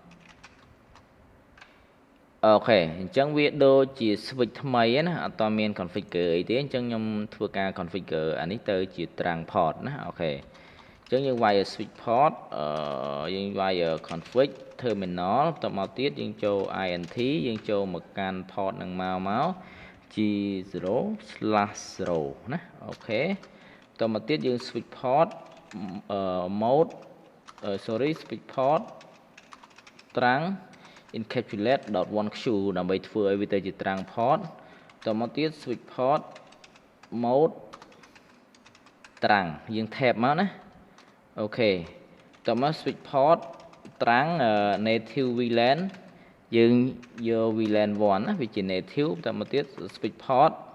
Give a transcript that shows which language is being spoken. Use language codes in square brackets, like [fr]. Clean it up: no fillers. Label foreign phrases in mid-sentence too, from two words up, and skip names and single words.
[km] អូខេអញ្ចឹងវាដូចជា switch ថ្មីណាអត់តមាន configure អីទេអញ្ចឹងខ្ញុំធ្វើការ configure អានេះទៅជា [en] trunk port [km] ណាអូខេអញ្ចឹងយើងវាយ [en] switch port [km] យើងវាយ [en] config terminal [km] តមកទៀតយើងចូល int យើងចូលមកកាន់ port នឹងមក G0/0 ណាអូខេតមកទៀតយើង [en] switch port mode switch port trunk encapsulate.1q [km] ដើម្បីធ្វើឲ្យវាទៅជា [en] trunk port [km] តមកទៀត [en] switch port mode trunk [km] យើង tab មកណាអូខេតមក [en] switch port trunk native VLAN [km] យើងយក VLAN 1ណាវាជា native តមកទៀត [en] switch port